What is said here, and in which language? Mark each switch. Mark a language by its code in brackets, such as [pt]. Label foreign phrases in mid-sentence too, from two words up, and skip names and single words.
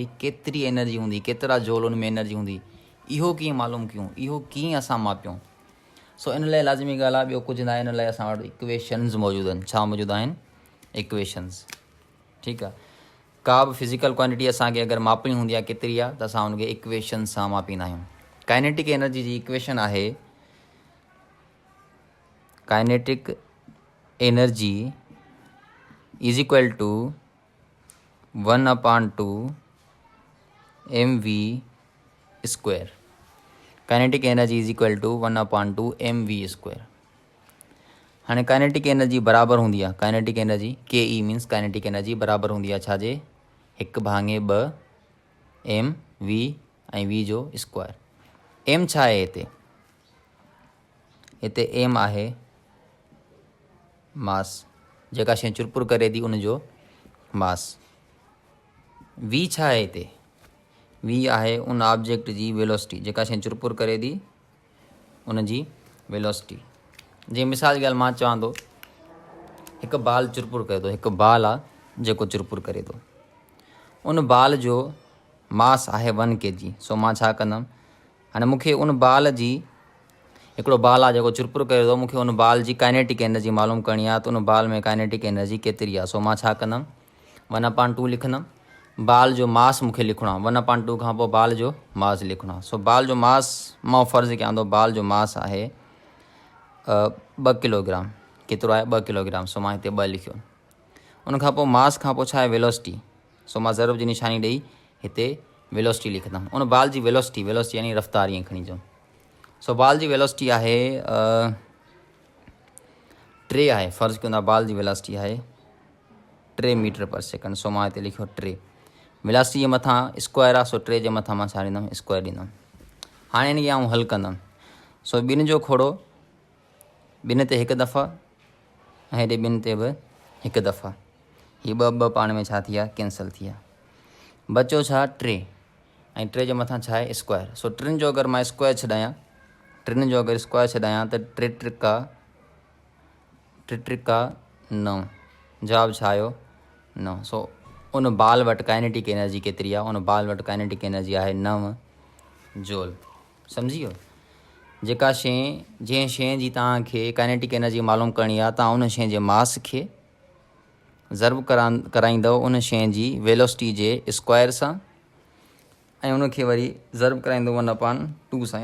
[sd] केतिरी एनर्जी हूंदी, केतिरा जूल उन में एनर्जी हूंदी, इहो कीअं मालूम कयूं? इहो कीअं असां मापियूं? सो इन लाइ लाज़मी ॻाल्हि आहे, ॿियो कुझु न आहे। इन लाइ असां वटि इक्वेशन्स मौजूदु आहिनि। छा मौजूदु आहिनि? इक्वेशन्स। ठीकु आहे। का बि [en] physical quantity [sd] असांखे अगरि मापणी हूंदी आहे केतिरी आहे, त असां हुनखे इक्वेशन सां मापींदा आहियूं। [en] kinetic energy जी इक्वेशन आहे kinetic energy is equal to 1/2 mv square. kinetic energy is equal to 1/2 mv square. [sd] हाँ [en] kinetic energy [sd] बराबर होंगी है, [en] kinetic energy KE means kinetic energy [sd] बराबर होंगी है छाजे 1/2 m v ऐं v जो स्क्वायर। m छा है हिते, हिते m आहे मास, जेका शइ चुरपुर करे थी उनजो मास। v छा है हिते, v आहे उन ऑब्जेक्ट जी वेलोसिटी, जेका शइ चुरपुर करे थी उनजी वेलोसिटी। जी मिसाल जी ॻाल्हि मां चवां थो, हिकु बाल चुरपुर करे थो, हिकु बाल आहे जेको चुरपुर करे थो, उन बाल जो मास आहे 1 kg। सो मां छा कंदुमि, हाणे मूंखे उन बाल जी, हिकिड़ो बाल आहे जेको चुरपुर करे थो, मूंखे उन बाल जी [en] kinetic energy [sd] मालूम करणी आहे, त उन बाल में [en] kinetic energy [sd] केतिरी आहे। सो मां छा कंदुमि, 1/2 लिखंदुमि, बाल जो मास मूंखे लिखिणो आहे, 1/2 खां पोइ बाल जो मास लिखिणो आहे। सो बाल जो मास मां फ़र्ज़ु कयां थो, बाल जो मास आहे 2 किलोग्राम। केतिरो आहे 2 किलोग्राम। सो मां हिते 2 लिखियो। उन खां पोइ मास खां पोइ छा आहे वेलोसिटी। सो मां ज़रब जी निशानी ॾेई हिते वेलोसिटी लिखंदुमि। उन बाल जी वेलोसिटी, वेलोसिटी यानी रफ़्तार ईअं खणी अचो। सो बाल जी वेलोसिटी आहे 3 आहे, फ़र्ज़ु कयूं था बाल जी वेलोसिटी आहे 3 [en] metre per second. [sd] सो मां हिते लिखियो 3। वेलोसिटी जे मथां स्क्वायर आहे, सो 3 जे मथां मां छा ॾींदुमि, स्क्वायर ॾींदुमि। हाणे हिन खे आउं हल कंदुमि। सो ॿिनि जो खोड़ो, ॿिनि ते हिकु दफ़ा ऐं हेॾे ॿिनि ते बि हिकु दफ़ा, हीअ ॿ पाण में छा थी विया, कैंसिल थी विया। बचो छा 3, ऐं 3 जे मथां छा आहे स्क्वायर। सो 3 जो अगरि मां स्क्वायर छॾायां, 3 जो अगरि स्क्वायर छॾायां त 3 त्रिका 9, जवाबु छा आयो 9। सो उन बाल वटि [en] kinetic energy [sd] केतिरी आहे, उन बाल वटि [en] kinetic energy [sd] आहे 9 जूल। सम्झी वियो। जेका शइ, जंहिं शइ जी तव्हांखे [en] kinetic energy [sd] मालूम करणी आहे, तव्हां उन शइ जे मास खे ज़रब कराईंदव उन शइ जी वेलोसिटी जे स्क्वायर सां, ऐं उनखे वरी ज़रब कराईंदव 1/2 सां।